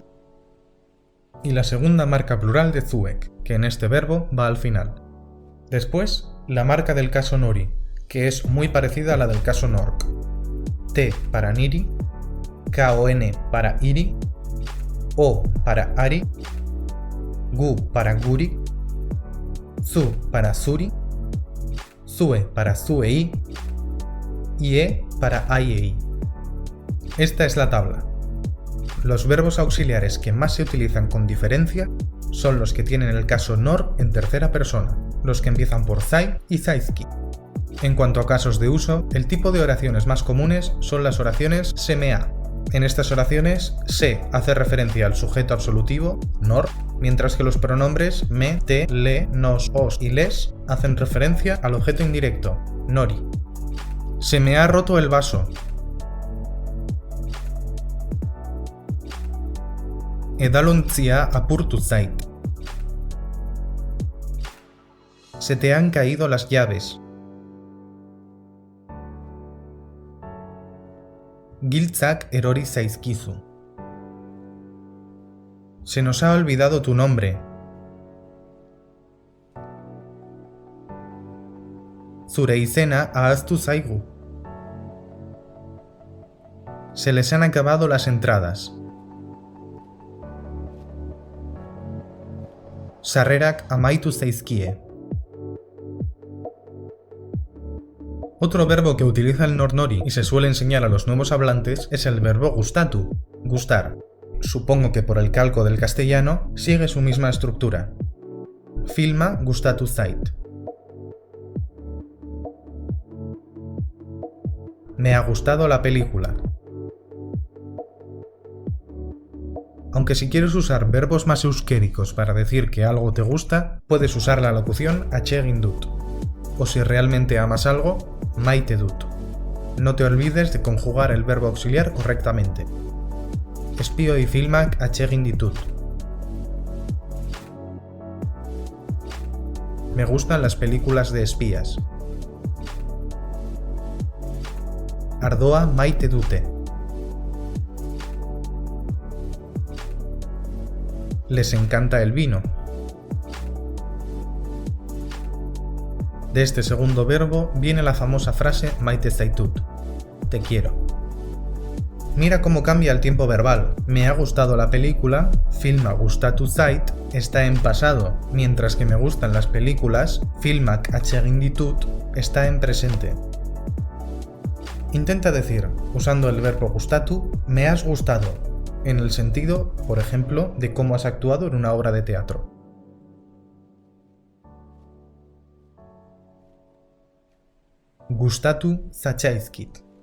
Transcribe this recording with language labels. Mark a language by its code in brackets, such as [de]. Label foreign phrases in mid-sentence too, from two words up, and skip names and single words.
[es] Y la segunda marca plural de zuek, que en este verbo va al final. Después, la marca del caso nori, que es muy parecida a la del caso nork. T para niri, K-O-N para iri, O para ari, Gu para guri, Zu para zuri, Zue para zuei y E para aiei. Esta es la tabla. Los verbos auxiliares que más se utilizan con diferencia son los que tienen el caso nor en tercera persona, los que empiezan por zai y zaizki. En cuanto a casos de uso, el tipo de oraciones más comunes son las oraciones se-me-ha. En estas oraciones, se hace referencia al sujeto absolutivo, nor, mientras que los pronombres me, te, le, nos, os y les hacen referencia al objeto indirecto, nori. Se me ha roto el vaso. [eu] Edalontzia apurtu zait. [es] Se te han caído las llaves. [eu] Giltzak erori zaizkizu. [es] Se nos ha olvidado tu nombre. [eu] Zure izena ahaztu zaigu. [es] Se les han acabado las entradas. [eu] Sarrerak amaitu zaizkie. [es] Otro verbo que utiliza el nor-nori y se suele enseñar a los nuevos hablantes es el verbo gustatu, gustar. Supongo que por el calco del castellano sigue su misma estructura. [eu] Filma gustatu zait. [es] Me ha gustado la película. Aunque si quieres usar verbos más euskéricos para decir que algo te gusta, puedes usar la locución [eu] atsegin dut. [es] O si realmente amas algo, [eu] maite dut. [es] No te olvides de conjugar el verbo auxiliar correctamente. [eu] Espioi filmak atsegin ditut. [es] Me gustan las películas de espías. [eu] Ardoa maite dute. [es] Les encanta el vino. De este segundo verbo viene la famosa frase [eu] maite zaitut, [es] te quiero. Mira cómo cambia el tiempo verbal. Me ha gustado la película, [eu] filma gustatu zait, [es] está en pasado, mientras que me gustan las películas, [eu] filmak atsegin ditut, [es] está en presente. Intenta decir, usando el verbo gustatu, me has gustado, en el sentido, por ejemplo, de cómo has actuado en una obra de teatro. [eu] Gustatu zatzaizkit.